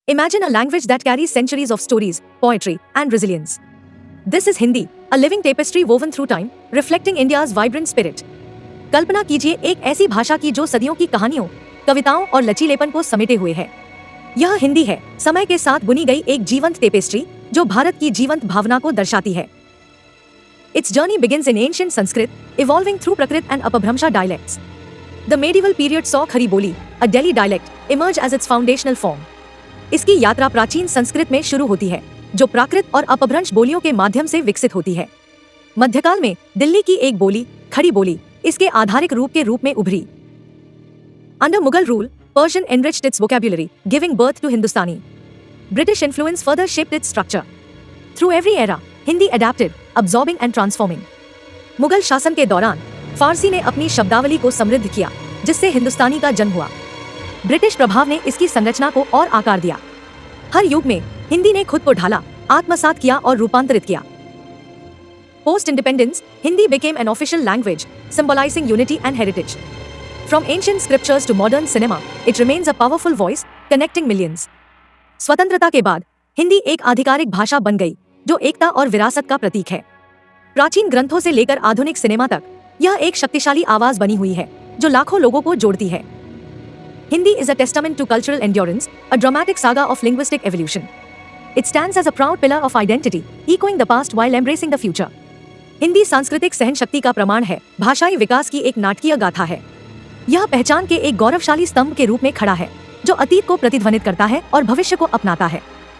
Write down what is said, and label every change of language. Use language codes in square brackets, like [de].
[en] Imagine a language that carries centuries of stories, poetry, and resilience. This is Hindi, a living tapestry woven through time, reflecting India's vibrant spirit. [hi] कल्पना कीजिए एक ऐसी भाषा की जो सदियों की कहानियों, कविताओं और लचीलेपन को समेटे हुए है। यह हिंदी है, समय के साथ बुनी गई एक जीवंत टेपेस्ट्री जो भारत की जीवंत भावना को दर्शाती है। [en] Its journey begins in ancient Sanskrit, evolving through Prakrit and Apabhramsha dialects. The medieval period saw Khari Boli, a Delhi dialect, emerge as its foundational form. [hi] इसकी यात्रा प्राचीन संस्कृत में शुरू होती है, जो प्राकृत और अपभ्रंश बोलियों के माध्यम से विकसित होती है। मध्यकाल में दिल्ली की एक बोली, खड़ी बोली, इसके आधारिक रूप के रूप में उभरी। [en] Under Mughal rule, Persian enriched its vocabulary, giving birth to Hindustani. British influence further shaped its structure. Through every era, Hindi adapted, absorbing and transforming. [hi] Mughal शासन के दौरान फारसी ने अपनी शब्दावली को समृद्ध किया, जिससे हिंदुस्तानी का जन्म हुआ। ब्रिटिश प्रभाव ने इसकी संरचना को और आकार दिया। हर युग में हिंदी ने खुद को ढाला, आत्मसात किया और रूपांतरित किया। [en] Post independence, Hindi became an official language, symbolizing unity and heritage. From ancient scriptures to modern cinema, it remains a powerful voice, connecting millions. [hi] स्वतंत्रता के बाद हिंदी एक आधिकारिक भाषा बन गई, जो एकता और विरासत का प्रतीक है। प्राचीन ग्रंथों से लेकर आधुनिक सिनेमा तक, यह एक शक्तिशाली आवाज बनी हुई है, जो लाखों लोगों को जोड़ती है। [en] Hindi is a testament to cultural endurance, a dramatic saga of linguistic evolution. It stands as a proud pillar of identity, echoing the past while embracing the future. [hi] Hindi सांस्कृतिक सहनशक्ति का प्रमाण है, भाषाई विकास की एक नाटकीय गाथा है। यह पहचान के एक गौरवशाली स्तंभ के रूप में खड़ा है, जो अतीत को प्रतिध्वनित करता है और भविष्य को अपनाता है।